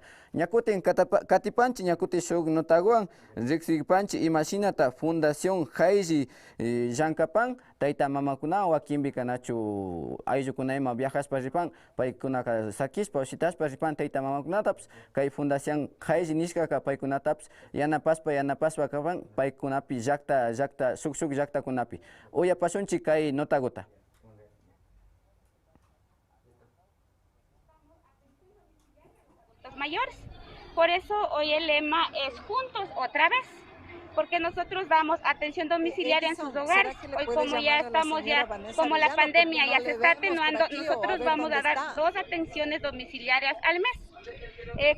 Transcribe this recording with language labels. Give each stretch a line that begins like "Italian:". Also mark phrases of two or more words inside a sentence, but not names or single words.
Quechua: Ñakutin katipanchi, ñakutin shuk notaguan, riksipanchi imashinata Fundación Hayri llankapan, tayta mamakunawan wakinbika nachu ayllukunayman viajaspa ripan, paykunaka sakispa ushitashpa ripan tayta mamakunatapas, kay Fundación Hayri nishkaka paykunatapas yanapaspa kapan, paykunapi llakta shuk llaktakunapi. Uyapashunchik kay notaguta.
Spanish: Mayores. Por eso hoy el lema es juntos otra vez, porque nosotros damos atención domiciliaria en sus hogares. Hoy como ya estamos como la pandemia ya se está atenuando, nosotros vamos a dar 2 atenciones domiciliarias al mes.